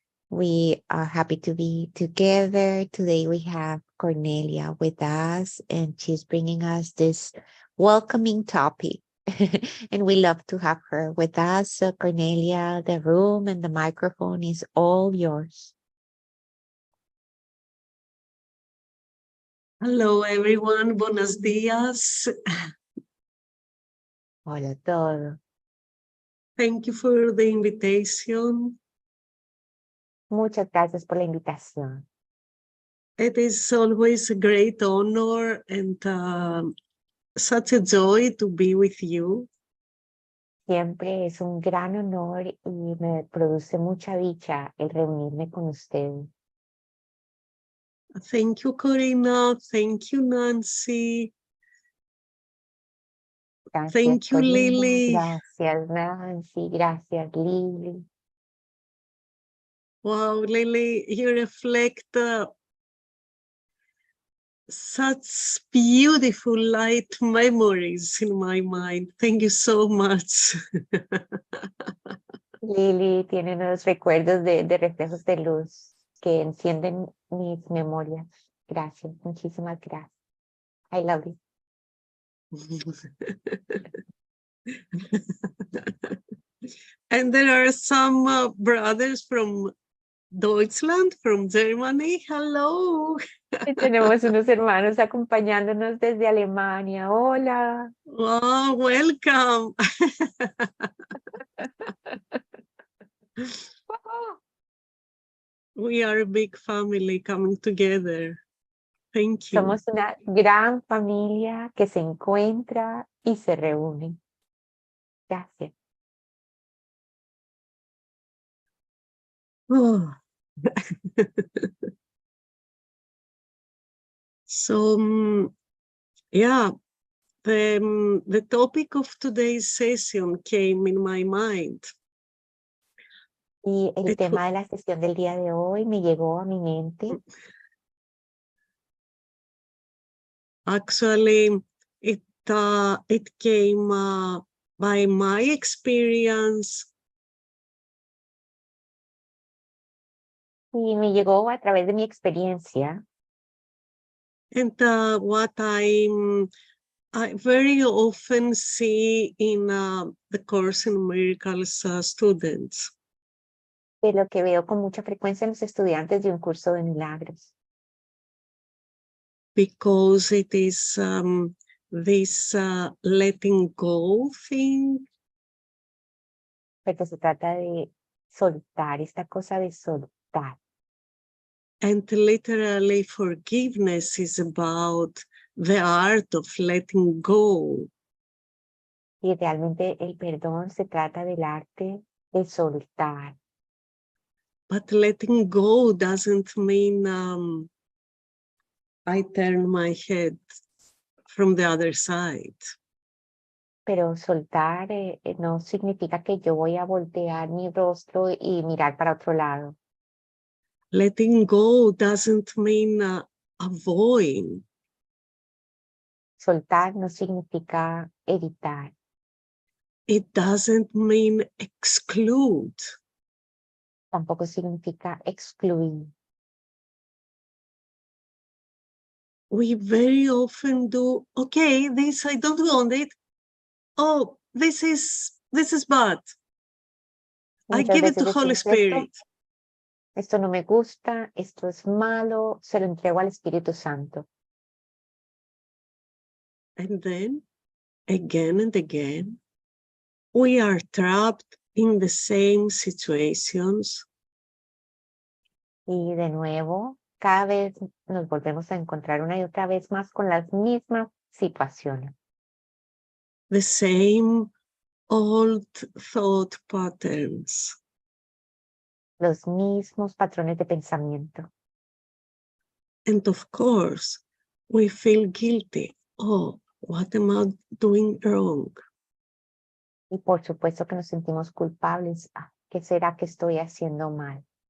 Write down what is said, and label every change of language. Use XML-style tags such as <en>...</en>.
<en>We are happy to be together. Today we have Cornelia with us, and she's bringing us this welcoming topic. And we love to have her with us. So Cornelia, the room and the microphone is all yours. Hello everyone,</en> <es>buenos días. Hola a todos.</es> <en>Thank you for the invitation.</en> <es>Muchas gracias por la invitación.</es> <en>It is always a great honor and such a joy to be with you.</en> <es>Siempre es un gran honor y me produce mucha dicha el reunirme con ustedes.</es> <en>Thank you, Corina. Thank you, Nancy.</en> <es>Gracias,</es> <en>Thank you, Corina. Lily.</en> <es>Gracias, Nancy. Gracias, Lily.</es> <en>Wow, Lily, you reflect such beautiful light memories in my mind. Thank you so much.</en> <es>Lily tiene unos recuerdos de reflejos de luz que encienden mis memorias. Gracias, muchísimas gracias.</es> <en>I love you. And there are some brothers from Deutschland, from Germany. Hello.</en> <es>Y tenemos unos hermanos acompañándonos desde Alemania. Hola.</es> <en>Oh, welcome. We are a big family coming together. Thank you.</en> <es>Somos una gran familia que se encuentra y se reúne. Gracias. Oh.</es> <en>So, yeah, the topic of today's session came in my mind.</en> <es>Y el tema de la sesión del día de hoy me llegó a mi mente.</es> <en>Actually, it came by my experience.</en> <es>Y me llegó a través de mi experiencia.</es> <en>And what I very often see in the Course in Miracles students.</en> <es>De lo que veo con mucha frecuencia en los estudiantes de un curso de milagros.</es> <en>Because it is this letting go thing.</en> <es>Porque se trata de soltar, esta cosa de soltar.</es> <en>And literally forgiveness is about the art of letting go.</en> <es>Y realmente el perdón se trata del arte de soltar.</es> <en>But letting go doesn't mean I turn my head from the other side.</en> <es>Pero soltar no significa que yo voy a voltear mi rostro y mirar para otro lado.</es> <en>Letting go doesn't mean avoiding.</en> <es>Soltar no significa evitar,</es> <en>It doesn't mean exclude.</en> <es>tampoco significa excluir.</es> <en>We very often do, okay, this I don't want it. Oh, this is bad. I</en> <es>Muchas</es> <en>give it</en> <es>veces</es> <en>to Holy</en> <es>decimos</es> <en>Spirit.</en> <es>esto no me gusta, esto es malo, se lo entrego al Espíritu Santo.</es> <en>And then, again and again, we are trapped in the same situations.</en> <es>Y de nuevo, cada vez nos volvemos a encontrar una y otra vez más con las mismas situaciones.</es> <en>The same old thought patterns.</en> <es>Los mismos patrones de pensamiento.</es> <en>And of course, we feel guilty. Oh, what am I doing wrong?</en> <es>Y por supuesto que nos sentimos culpables. ¿Qué será que estoy haciendo mal?</es>